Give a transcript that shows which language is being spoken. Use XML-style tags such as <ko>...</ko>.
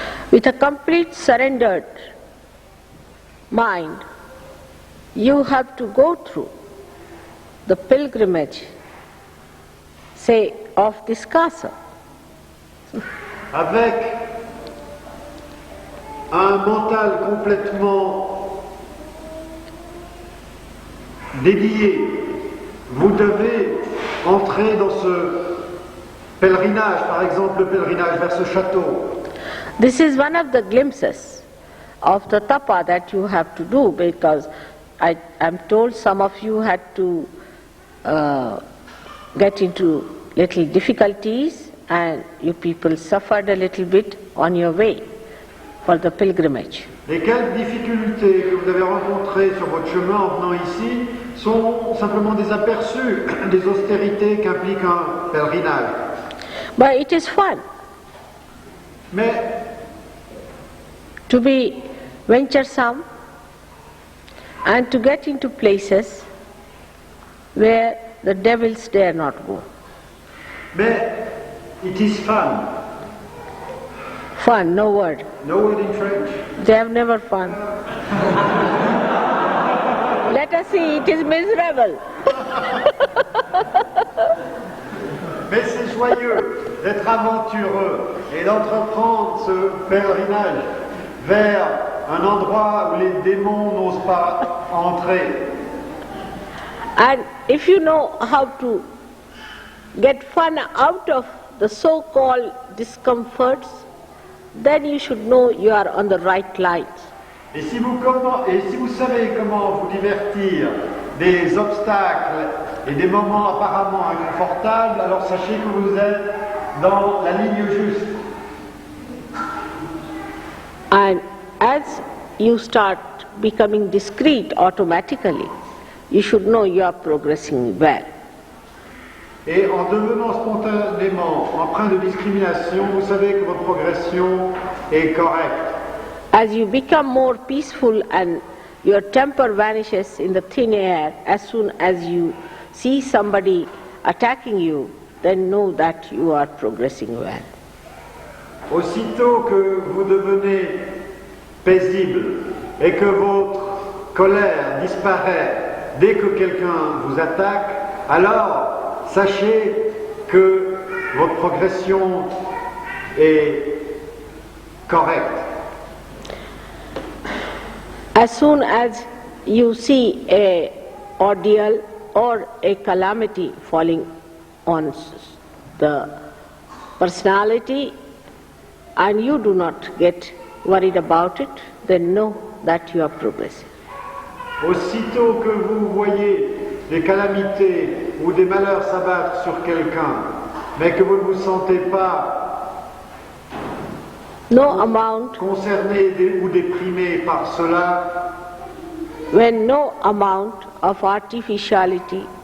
<en>With a complete surrendered mind, you have to go through the pilgrimage, say, of this castle.</en> <fr>Avec un mental complètement dédié, vous devez entrer dans ce pèlerinage, par exemple le pèlerinage vers ce château.</fr> <en>This is one of the glimpses of the tapa that you have to do, because I'm told some of you had to get into little difficulties and you people suffered a little bit on your way for the pilgrimage.</en> <fr>Les quelques difficultés que vous avez rencontrées sur votre chemin en venant ici sont simplement des aperçus des austérités qu'implique un pèlerinage.</fr> <en>But it is fun.</en> <fr>Mais</fr> <en>to be venturesome and to get into places where the devils dare not go. Mais it is fun. Fun, no word. No word in French. They have never fun. Let us see, it is miserable.</en> <fr>Mais c'est joyeux d'être aventureux et d'entreprendre ce pèlerinage vers un endroit où les démons n'osent pas entrer.</fr> <en>And if you know how to get fun out of the so-called discomforts, then you should know you are on the right lines.</en> <fr>Et si vous savez comment vous divertir des obstacles et des moments apparemment inconfortables, alors sachez que vous êtes dans la ligne juste.</fr> <en>And as you start becoming discreet automatically, you should know you are progressing well.</en> <fr>Et en devenant spontanément empreint de discrimination, vous savez que votre progression est correcte.</fr> <en>As you become more peaceful and your temper vanishes in the thin air, as soon as you see somebody attacking you, then know that you are progressing well.</en> <fr>Aussitôt que vous devenez paisible et que votre colère disparaît dès que quelqu'un vous attaque, alors sachez que votre progression est correcte.</fr> <en>As soon as you see a ordeal or a calamity falling on the personality and you do not get worried about it, then know that you are progressing.</en> <fr>Aussitôt que vous voyez des calamités ou des malheurs s'abattre sur quelqu'un, mais que vous ne vous sentez pas</fr> <en>no amount,</en> <fr>concerné ou déprimé par cela,</fr> <en>when no amount of artificiality</en>